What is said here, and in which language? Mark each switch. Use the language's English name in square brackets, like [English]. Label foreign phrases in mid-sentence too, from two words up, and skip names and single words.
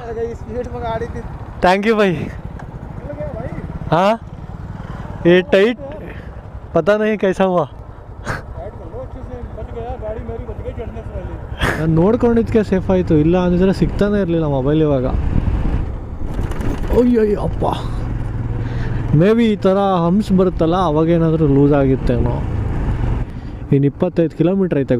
[Hindi] स्पीड में गाड़ी थी. [English] thank you भाई. [Hindi] हाँ ये टाइट पता नहीं कैसा हुआ. [Kannada] ನಾನು ನೋಡ್ಕೊಂಡಿದ್ದಕ್ಕೆ ಸೇಫ್ ಆಯಿತು, ಇಲ್ಲ ಅಂದಿದ್ರೆ ಸಿಗ್ತಾನೆ ಇರಲಿಲ್ಲ ಮೊಬೈಲ್ ಇವಾಗ. ಅಯ್ಯೋ ಅಪ್ಪ, ಮೇ ಬಿ ಈ ಥರ ಹಂಪ್ಸ್ ಬರುತ್ತಲ್ಲ ಅವಾಗೇನಾದರೂ ಲೂಸ್ ಆಗಿತ್ತೇನೋ. ಇನ್ನು 25 ಕಿಲೋಮೀಟ್ರ್ ಐತೆ ಗುರು.